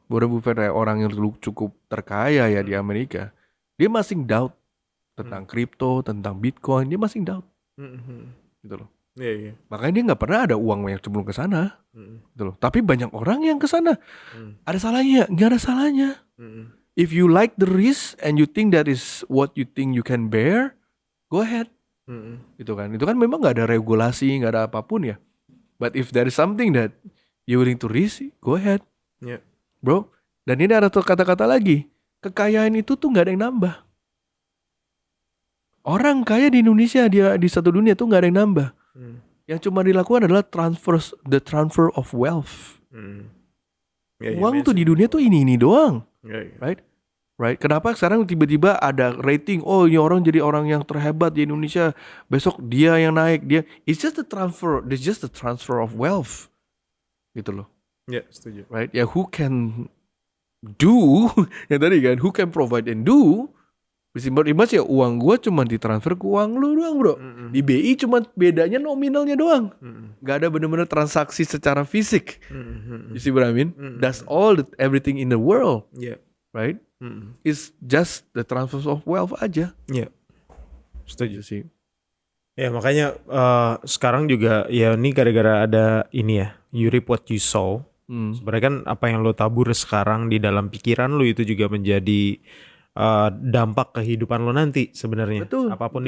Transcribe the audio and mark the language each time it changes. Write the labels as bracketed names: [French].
[Indonesian] Warren Buffett ya, orang yang cukup terkaya ya di Amerika. Dia masih doubt tentang kripto, tentang Bitcoin, dia masih doubt gitu loh. Iya, iya. Makanya dia nggak pernah ada uang yang sebelum ke sana Mm, gitu loh. Tapi banyak orang yang ke sana. mm, Ada salahnya? Nggak ada salahnya. mm, [English] If you like the risk and you think that is what you think you can bear, go ahead. mm, [Indonesian] Gitu kan. Itu kan memang nggak ada regulasi, nggak ada apapun ya. [English] But if there is something that you willing to risk, go ahead, [Indonesian] Ya. [English] bro. [Indonesian] Dan ini ada kata-kata lagi. Kekayaan itu tuh nggak ada yang nambah. Orang kaya di Indonesia, dia di satu dunia tuh nggak ada yang nambah. Mm, Yang cuma dilakukan adalah [English] the transfer of wealth. [Indonesian] mm. Ya, ya, Uang tuh mention. di dunia tuh ini doang, Ya, ya. [English] right? Right? [Indonesian] Kenapa sekarang tiba-tiba ada rating? Oh, ini orang jadi orang yang terhebat di Indonesia. Besok dia yang naik, dia. [English] It's just the transfer of wealth, [Indonesian] gitu loh, Ya, setuju. [English] right? [Indonesian] Ya, [English] who can do? [Indonesian] Yang tadi kan, [English] who can provide and do? [Indonesian] Simple imas ya, uang gua cuma ditransfer ke uang lu doang bro. Mm, Di BI cuma bedanya nominalnya doang. mm, Gak ada bener-bener transaksi secara fisik. mm, [English] You see what I mean? Mm. That's all everything in the world, [Indonesian] Ya. [English] right? Mm, It's just the transfer of wealth aja. [Indonesian] ya. Setuju. Gitu sih. Ya makanya sekarang juga ya ini gara-gara ada ini ya, [English] you reap what you sow. [Indonesian] Sebenarnya kan apa yang lo tabur sekarang di dalam pikiran lo itu juga menjadi dampak kehidupan lo nanti sebenarnya. Betul. Apapun